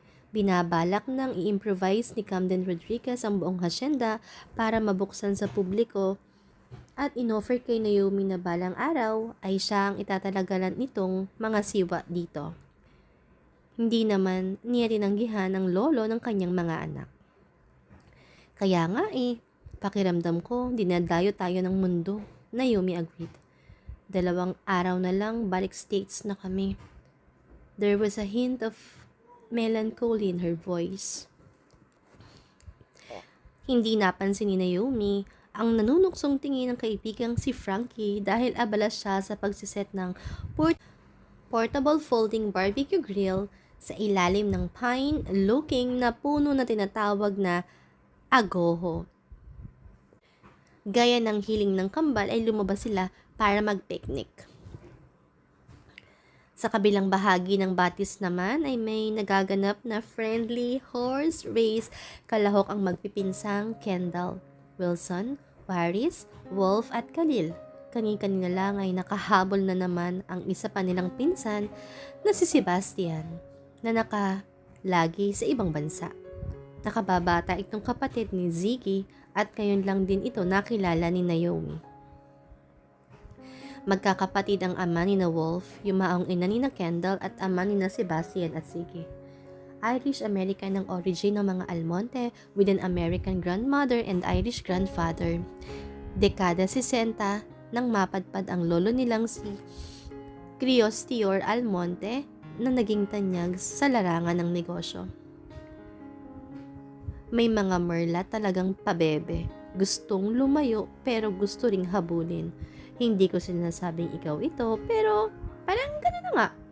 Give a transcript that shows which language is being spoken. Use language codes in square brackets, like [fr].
[tl] Binabalak nang i-improvise ni Camden Rodriguez ang buong hacienda para mabuksan sa publiko at inoffer kay Naomi na balang araw ay siya ang itatalagalan nitong mga siwa dito. Hindi naman niya tinanggihan ang lolo ng kanyang mga anak. Kaya nga pakiramdam ko dinadayo tayo ng mundo, Naomi agreed. 2 araw na lang balik States na kami. [en] There was a hint of melancholy in her voice. [tl] Hindi napansin ni Naomi ang nanunuksong tingin ng kaibigang si Frankie dahil abala siya sa pagsiset ng portable folding barbecue grill sa ilalim ng pine-looking na puno na tinatawag na agoho. Gaya ng hiling ng kambal ay lumabas sila para mag-picnic. Sa kabilang bahagi ng batis naman ay may nagaganap na friendly horse race, kalahok ang magpipinsang Kendall, Wilson, Paris, Wolf at Khalil. Kani-kanina lang ay nakahabol na naman ang isa pa nilang pinsan na si Sebastian na nakalagi sa ibang bansa. Nakababata itong kapatid ni Ziggy at ngayon lang din ito nakilala ni Naomi. Magkakapatid ang ama ni na Wolf, yumaong ina ni na Kendall at ama ni na Sebastian at Ziggy. Irish-American ang origin ng mga Almonte [en] with an American grandmother and Irish grandfather. [tl] Dekada 60 nang mapadpad ang lolo nilang si Criostior Almonte na naging tanyag sa larangan ng negosyo. May mga merla talagang pabebe. Gustong lumayo pero gusto ring habulin. Hindi ko sinasabing ikaw ito pero parang gano'n na nga.